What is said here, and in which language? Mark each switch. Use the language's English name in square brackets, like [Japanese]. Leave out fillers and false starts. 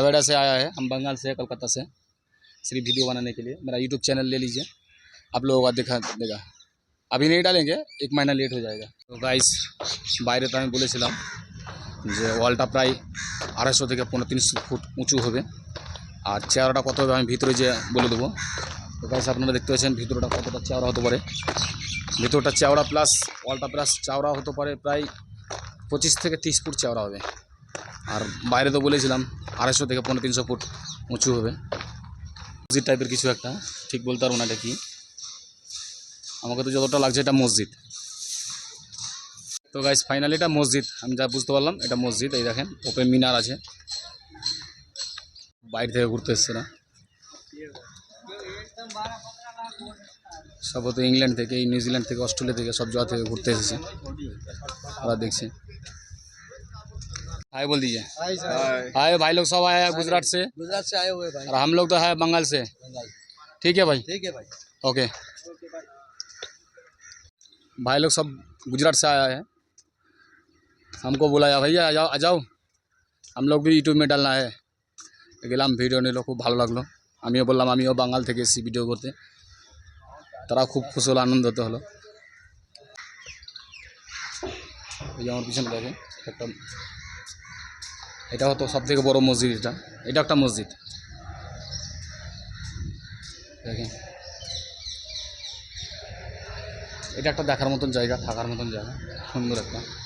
[Hindi] नोएडा से आया है, हम बंगाल से, कलकत्ता से, सिर्फ वीडियो बनाने के लिए। मेरा यूट्यूब चैनल ले लीजिए, आप लोगों का दिखा देगा। अभी नहीं डालेंगे, 1 महीना लेट हो जाएगा। [Bangla] तो गाइस বাইরে তো আমি বলেছিলাম যে ওয়ালটা প্রায় 250 থেকে 350 ফুট উঁচু হবে, আর চেয়ারটা কত হবে আমি ভিতরে যে বলে দেবো। তো গাইস আপনারা দেখতে পাচ্ছেন ভিতরটা কতটা চওড়া হতে পারে। ভিতরটা চওড়া প্লাস ওয়ালটা প্লাস চওড়া হতে পারে প্রায় 25 থেকে 30 ফুট চওড়া হবে। আর বাইরে তো বলেছিলাম 250 থেকে 350 ফুট উঁচু হবে। মসজিদ টাইপের কিছু একটা, ঠিক বলতে পারবো না এটা কি, আমাকে তো যতটা লাগছে এটা মসজিদ। তো গাইস ফাইনালি এটা মসজিদ, আমি যা বুঝতে পারলাম এটা মসজিদ। এই দেখেন ওপেন মিনার আছে, বাইরে থেকে ঘুরতে এসছে না, সব তো ইংল্যান্ড থেকে, নিউজিল্যান্ড থেকে, অস্ট্রেলিয়া থেকে, সব জায়গা থেকে ঘুরতে এসেছে। ওরা দেখছে। [Hindi] हाय बोल दीजिए। हाय भाई लोग सब आए हैं गुजरात से, आए हुए भाई। और हम लोग तो है बंगाल से। ठीक है भाई, ठीक है भाई। ओके। भाई लोग सब गुजरात से आया है, हमको बुलाया भैया आ जाओ आ जाओ, हम लोग भी यूट्यूब में डालना है। [Bangla] গেলাম ভিডিও নিল, খুব ভালো লাগলো। আমিও বললাম আমিও বাঙাল থেকে এসেছি ভিডিও করতে, তারা খুব খুশি হলো, আনন্দিত হলো। এই যে আমার পিছনে দেখেন একটা, এটা হতো সব থেকে বড় মসজিদ। এটা একটা মসজিদ দেখেন, এটা একটা দেখার মতন জায়গা, থাকার মতন জায়গা, সুন্দর একটা।